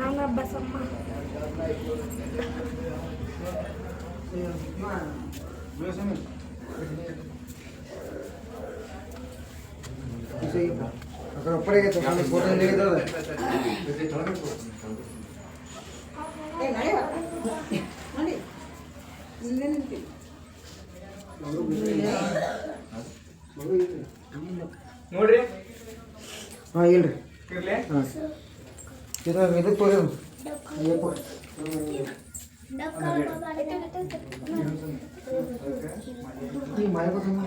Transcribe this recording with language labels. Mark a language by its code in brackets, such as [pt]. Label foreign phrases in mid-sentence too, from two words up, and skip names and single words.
[kn] ಬಸಮ್ಮ [hi] अगर ऊपर गए तो खाली फोटो लेके दो [kn] ನೋಡ್ರಿ ಹಾಂ ಇಲ್ರಿ ಇರ್ಲಿ ಹಾಂ ಇದಕ್ಕೆ ತೋರಿ ಅಯ್ಯಪ್ಪ ಈ ಮಾಯಕ